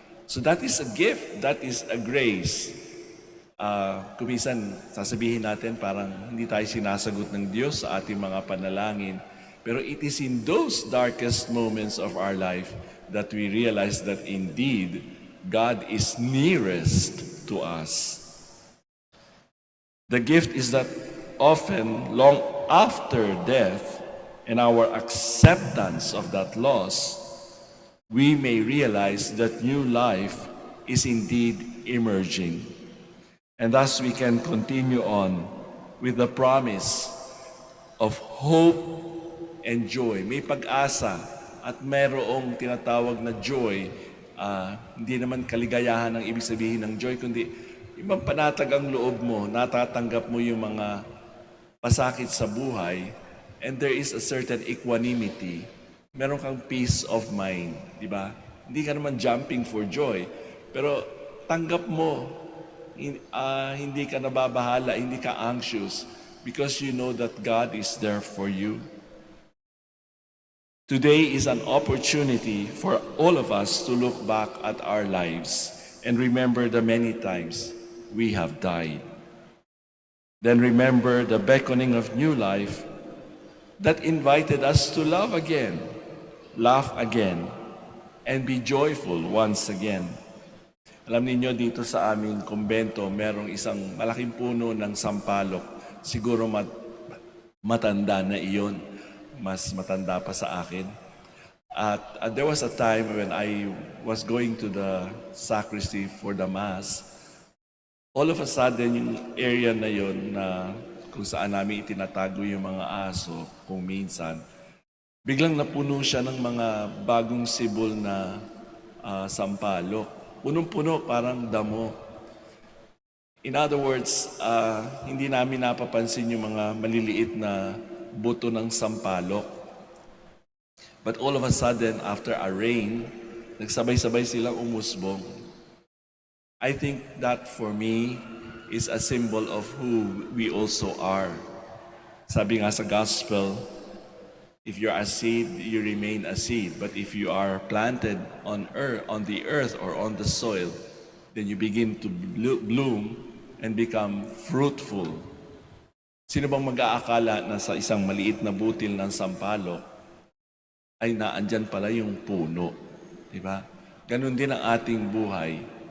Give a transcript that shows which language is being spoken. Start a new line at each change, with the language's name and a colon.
English: So that is a gift, that is a grace.
Filipino: Kung minsan, sasabihin natin parang hindi tayo sinasagot ng Diyos sa ating mga panalangin.
English: Pero it is in those darkest moments of our life that we realize that indeed, God is nearest to us. The gift is that often, long after death and our acceptance of that loss, we may realize that new life is indeed emerging. And thus we can continue on with the promise of hope and joy.
Filipino: May pag-asa at mayroong tinatawag na joy. Hindi naman kaligayahan ang ibig sabihin ng joy, kundi ibang panatag ang loob mo, natatanggap mo yung mga pasakit sa buhay,
English: and there is a certain equanimity.
Filipino: Meron kang
English: peace of mind,
Filipino: di ba? Hindi ka naman
English: jumping for joy,
Filipino: pero tanggap mo, hindi ka
English: nababahala, hindi ka anxious, because you know that God is there for you. Today is an opportunity for all of us to look back at our lives and remember the many times we have died. Then remember the beckoning of new life that invited us to love again, laugh again, and be joyful once again.
Filipino: Alam niyo dito sa aming kumbento, merong isang malaking puno ng sampalok. Siguro matanda na iyon. Mas matanda pa sa akin.
English: At there was a time when I was going to the sacristy for the Mass. All of a sudden,
Filipino: yung area na yon na kung saan namin itinatago yung mga aso, kung minsan, biglang napuno siya ng mga bagong sibol na sampalok. Punong-puno, parang damo.
English: In other words,
Filipino: hindi namin napapansin yung mga maliliit na buto ng sampalok.
English: But all of a sudden, after a rain,
Filipino: nagsabay-sabay silang umusbong.
English: I think that for me is a symbol of who we also are.
Filipino: Sabi nga sa
English: gospel, if you're a seed, you remain a seed. But if you are planted on the earth or on the soil, then you begin to bloom and become fruitful.
Filipino: Sino bang mag-aakala na sa isang maliit na butil ng sampalok ay naandyan pala yung puno? Diba? Ganon din ang ating buhay.